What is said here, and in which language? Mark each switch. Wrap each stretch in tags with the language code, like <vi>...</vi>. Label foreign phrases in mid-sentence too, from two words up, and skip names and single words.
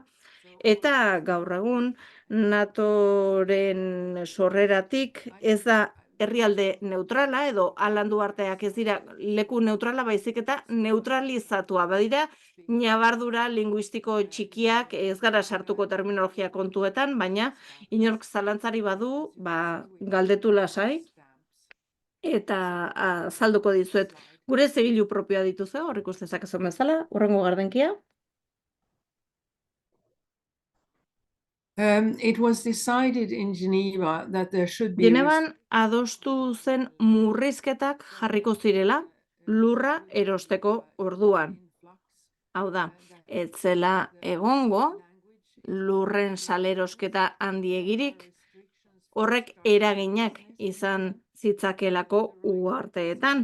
<eu>Eta gaur egun NATOren sorreratik ez da herrialde neutrala edo alandu arteak ez dira leku neutrala, baizik eta neutralizatua badira ñabardura linguistiko txikiak, ez gara sartuko terminologia kontuetan, baina inork zalantzari badu, galdetu lasai, eta azalduko dizuet. Gure zigilu propioa dituzu, hor ikus dezakezu bezala, hurrengo gardenkia.</eu> <en>It was decided in Geneva that there should be</en> <eu>Genevan adostu zen murrizketak jarriko zirela lurra erosteko orduan. Hau da, ez zela egongo lurren salerosketa handiegirik, horrek eraginak izan zitzakelako uharteetan.</eu>